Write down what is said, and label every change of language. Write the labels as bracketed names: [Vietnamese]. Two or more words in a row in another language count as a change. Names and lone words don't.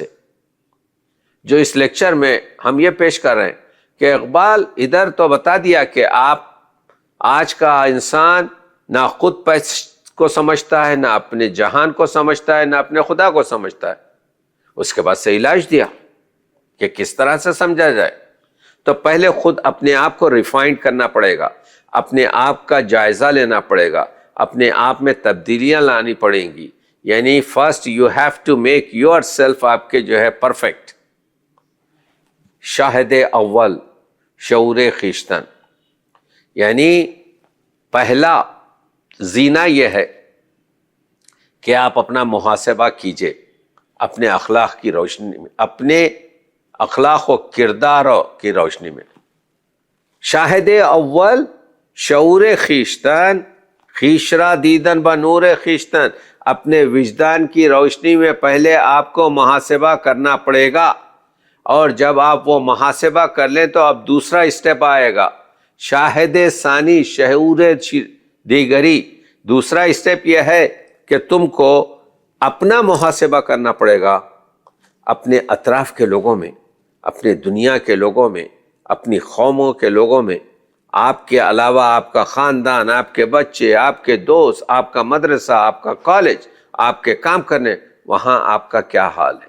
[Urdu] جو اس لیکچر میں ہم یہ پیش کر رہے ہیں کہ اقبال ادھر تو بتا دیا کہ آپ آج کا انسان نہ خود کو سمجھتا ہے، نہ اپنے جہان کو سمجھتا ہے، نہ اپنے خدا کو سمجھتا ہے. اس کے بعد سے علاج دیا کہ کس طرح سے سمجھا جائے. تو پہلے خود اپنے آپ کو ریفائنڈ کرنا پڑے گا، اپنے آپ کا جائزہ لینا پڑے گا، اپنے آپ میں تبدیلیاں لانی پڑیں گی. [English] یعنی first you have to make yourself, [Urdu] آپ کے جو ہے پرفیکٹ. [Persian] شاہد اول شعور خویشتن، [Urdu] یعنی پہلا زینہ یہ ہے کہ آپ اپنا محاسبہ کیجئے اپنے اخلاق کی روشنی میں، اپنے اخلاق و کردار کی روشنی میں. [Persian] شاہد اول شعور خویشتن، خویش را دیدن بنور خویشتن، [Urdu] اپنے وجدان کی روشنی میں پہلے آپ کو محاسبہ کرنا پڑے گا. اور جب آپ وہ محاسبہ کر لیں تو اب دوسرا اسٹیپ آئے گا، [Persian] شاہد ثانی شعور دیگری. [Urdu] دوسرا اسٹیپ یہ ہے کہ تم کو اپنا محاسبہ کرنا پڑے گا، اپنے اطراف کے لوگوں میں، اپنے دنیا کے لوگوں میں، اپنی قوموں کے لوگوں میں، آپ کے علاوہ آپ کا خاندان، آپ کے بچے، آپ کے دوست، آپ کا مدرسہ، آپ کا کالج، آپ کے کام کرنے، وہاں آپ کا کیا حال ہے.